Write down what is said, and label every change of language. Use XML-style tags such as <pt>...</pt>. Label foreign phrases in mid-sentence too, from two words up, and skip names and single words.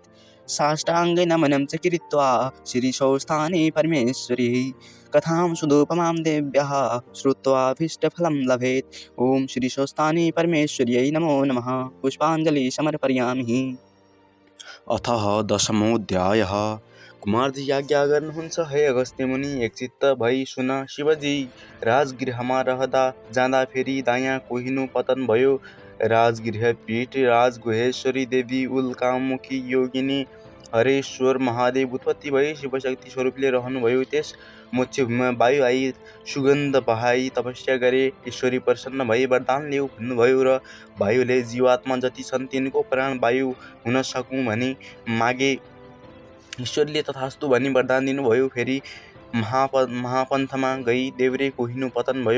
<sa>साष्टाङ्गनमनं च कृत्वा शिरीषोत्थाने परमेश्वरी कथां सुदुपमां देव्याः श्रुत्वाभीष्टफलं लभेत्। ॐ शिरीषोत्थाने परमेश्वर्यै नमो नमः। पुष्पाञ्जलि समर्पयामि। अथ दशमोऽध्यायः।</sa> <ne>कुमारजी आज्ञा गर्नुहुन्छ हे अगस्त्य मुनि, एकचित्त भई सुन शिवजी। राजगृहमा रहँदा जाँदा फेरि दायाँ कोहिनो पतन भयो। राजगृह पीठ राजगुहेश्वरी देवी उल्कामुखी योगिनी हरेश्वर महादेव उत्पत्ति भई शिवशक्ति स्वरूपले रहनुभयो। त्यस मोक्षभूमिमा वायु आई सुगन्ध बहाई तपस्या गरे। ईश्वरी प्रसन्न भई वरदान ल्याऊ भन्नुभयो र वायुले जीवात्मा जति छन् तिनको प्राण वायु हुन सकूँ भनी मागे। ईश्वरले तथास्तु भनी वरदान दिनुभयो। फेरि महापन्थमा गई देव्रे कोहिनो पतन भयो।</ne>